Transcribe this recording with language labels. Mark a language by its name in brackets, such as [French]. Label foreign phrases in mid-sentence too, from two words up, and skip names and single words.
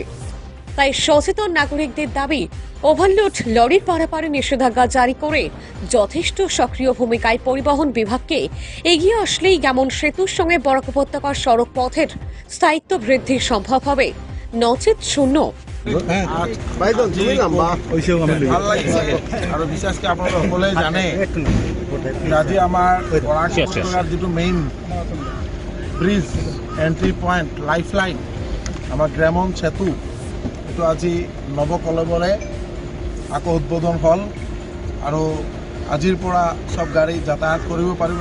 [Bangla] তাই সচেতন নাগরিকদের দাবি, ওভারলোড লরির পারাপারে নিষেধাজ্ঞা জারি করে যথেষ্ট সক্রিয় ভূমিকায় পরিবহন বিভাগকে এগিয়ে আসলেই গেমন সেতুর সঙ্গে বরাক উপত্যকার সড়ক পথের স্থায়িত্ব বৃদ্ধি সম্ভব হবে, নচেত শূন্য। [Assamese] আৰু বিশেষকৈ আপোনালোকে সকলোৱে জানে আজি আমাৰ বৰাক উপত্যকাৰ যিটো [English] main bridge, entry point, life line, [Assamese] আমাৰ গ্ৰামন সেতু, এইটো আজি নৱকলবৰে আকৌ উদ্বোধন হ'ল আৰু আজিৰ পৰা চব গাড়ী যাতায়াত কৰিব পাৰিব।